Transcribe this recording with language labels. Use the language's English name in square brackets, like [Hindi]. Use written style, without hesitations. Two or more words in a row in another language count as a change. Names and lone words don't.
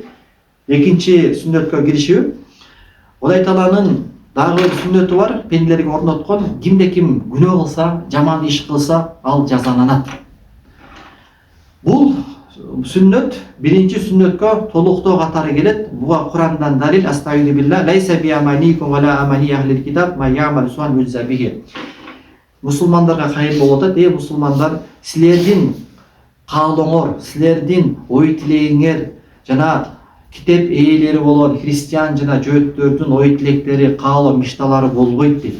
[Kyrgyz] Экинчи сүннөткө киришип, Кудай Тааланын дагы бир сүннөтү бар, пенделерге орноткон, кимде ким күнөө кылса, жаман иш кылса, ал жазаланат. Бул сүннөт биринчи сүннөткө толуктоо катары келет. Буга Курандан далил, [Arabic] أستغفر الله ليس بأمانيكم ولا أماني أهل الكتاب من يعمل سوءا يجز به. [Kyrgyz] Мусулмандарга кайыр болуп атат, мусулмандар, силердин каалооңор, силердин ой тилегиңер жана китеп ээлери болгон христиан жана жөөттөрдүн ой тилектери, каалоо мишталары болбойт дейт.